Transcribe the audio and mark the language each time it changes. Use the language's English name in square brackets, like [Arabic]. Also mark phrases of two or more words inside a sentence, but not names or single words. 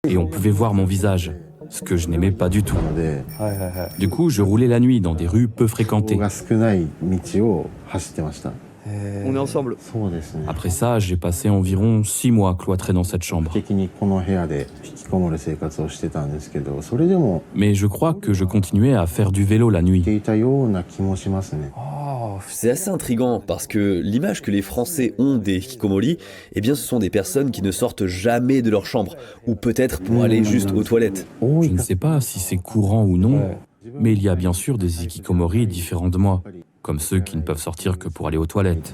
[French] et on pouvait voir mon visage, ce que je n'aimais pas du tout. [Japanese] ので、 [French] Du coup, je roulais la nuit dans des rues peu [Japanese] 人 [French] fréquentées. [Japanese] が少ない道を走ってました。 [French] On est ensemble. [Japanese] そうですね。 [French] Après ça, j'ai passé environ 6 mois cloîtré dans cette chambre. [Japanese] 的にこの部屋で引きこもる生活をしてたんですけど、それでも [French] Mais je crois que je continuais à faire du vélo la [Japanese] して [French] nuit. [Japanese] いたような気もしますね。 [French] C'est assez intriguant parce que l'image que les Français ont des hikikomori, eh bien ce sont des personnes qui ne sortent jamais de leur chambre, ou peut-être pour aller juste aux toilettes. [Japanese] 多 [French] Je [Japanese] い [French] ne [Japanese] か [French] sais pas si c'est courant ou non, mais il y a bien sûr des hikikomori différents de moi, comme ceux qui ne peuvent sortir que pour aller aux toilettes.